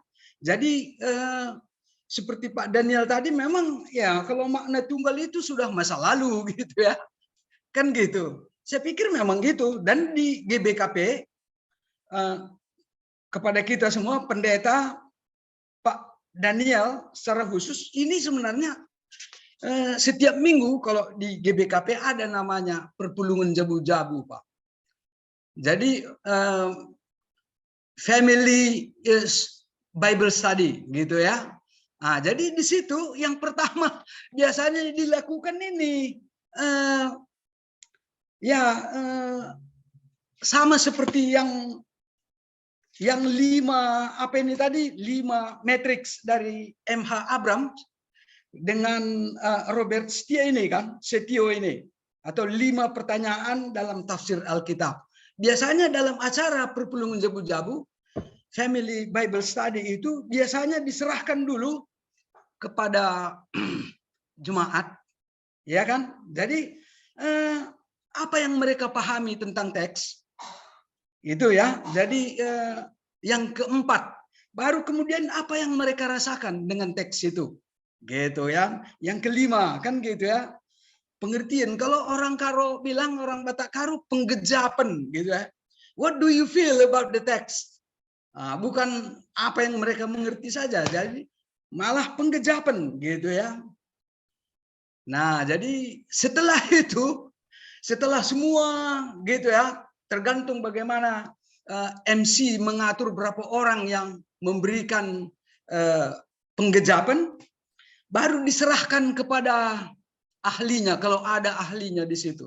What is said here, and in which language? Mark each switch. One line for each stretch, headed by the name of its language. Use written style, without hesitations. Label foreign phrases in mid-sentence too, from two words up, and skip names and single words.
Indonesian: Jadi seperti Pak Daniel tadi, memang ya kalau makna tunggal itu sudah masa lalu gitu ya, kan gitu. Saya pikir memang gitu. Dan di GBKP kepada kita semua pendeta, Pak Daniel secara khusus, ini sebenarnya setiap minggu kalau di GBKP ada namanya
Batak Karo: perpulungan jabu-jabu
Indonesian: Pak.
English: Jadi family is Bible study
Indonesian: gitu ya. Nah, jadi di situ yang pertama biasanya dilakukan ini sama seperti yang 5 matriks dari MH Abram dengan Robert Setio ini, atau 5 pertanyaan dalam tafsir Alkitab. Biasanya dalam acara
Batak Karo: perpulungan jabu-jabu,
English: Family Bible Study
Indonesian: itu biasanya diserahkan dulu kepada jemaat Ya kan? Jadi apa yang mereka pahami tentang teks itu ya. Jadi yang keempat, baru kemudian apa yang mereka rasakan dengan teks itu, gitu ya. Yang kelima kan gitu ya, pengertian. Kalau orang Karo bilang, orang Batak Karo penggejapan gitu ya.
English: What do you feel about the text?
Indonesian: Bukan apa yang mereka mengerti saja, jadi malah penggejapan gitu ya. Nah, jadi setelah itu, setelah semua gitu ya, tergantung bagaimana MC mengatur berapa orang yang memberikan penggejapan, baru diserahkan kepada ahlinya kalau ada ahlinya di situ.